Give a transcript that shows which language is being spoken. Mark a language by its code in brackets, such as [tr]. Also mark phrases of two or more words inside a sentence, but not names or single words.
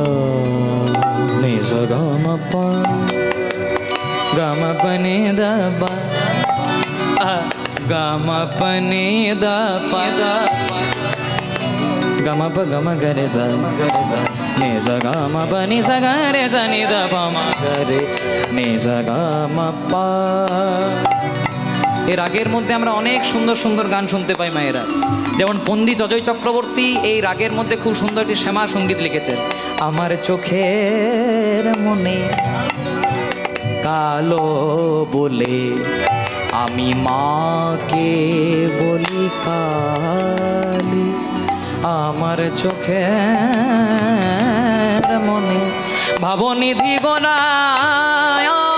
[bn] নে গম গম পনে দবা গম পনে দা গম প গম গরে জ নে জ গম পনি জ গরে জ নি দ প ম গরে নে জ গম প। এই রাগের মধ্যে আমরা অনেক সুন্দর সুন্দর গান শুনতে পাই মায়েরা। যেমন পণ্ডিত অজয় চক্রবর্তী এই রাগের মধ্যে খুব সুন্দর একটি শ্যামা সঙ্গীত লিখেছেন। আমার চোখের মনে কালো বলে আমি মাকে বলি কালী, আমার চোখের মনে ভাবনিধি গোনায়